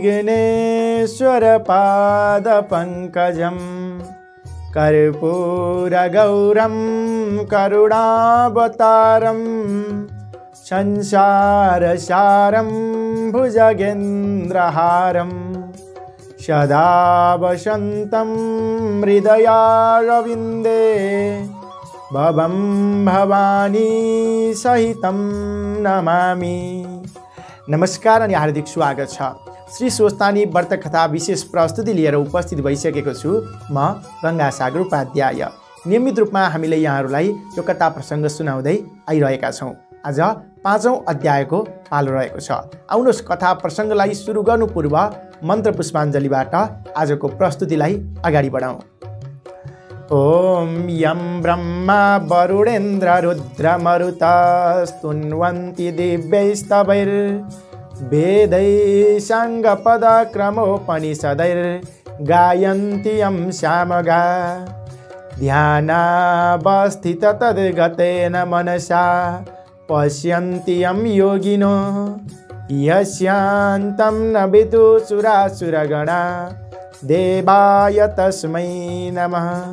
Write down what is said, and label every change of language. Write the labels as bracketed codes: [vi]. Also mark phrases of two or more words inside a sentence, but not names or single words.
[sa] विघ्नेश्वरपादपङ्कजम् कर्पूरगौरं करुणावतारं संसारसारं भुजगेन्द्रहारं सदा वसन्तं हृदयारविन्दे भवं भवानी सहितं नमामि। [ne] नमस्कार अनि हार्दिक स्वागत छ। श्री स्वस्तानी व्रत कथा विशेष प्रस्तुति लिएर उपस्थित भइसकेको छु म गंगासागर उपाध्याय। नियमित रूपमा हामीले यहाँहरूलाई यो कथा प्रसङ्ग सुनाउँदै आइरहेका छौँ। आज 5औं अध्यायको पालो रहेको छ। आउनुहोस् कथा प्रसङ्गलाई सुरु गर्नु पूर्व मन्त्र पुष्पाञ्जलीबाट आजको प्रस्तुतिलाई अगाडि बढाउँ। [sa] ओम यं ब्रह्मा वरुणेन्द्र रुद्र मरुतस्तुन्वन्ति दिव्यैस्तवैर्वेदैः साङ्गपदक्रमोपनिषदैर्गायन्ति यं सामगा ध्यानावस्थित तद्गतेन मनसा पश्यन्ति यं योगिनो यस्यान्तं न विदुषुरासुरगणा देवाय तस्मै नमः।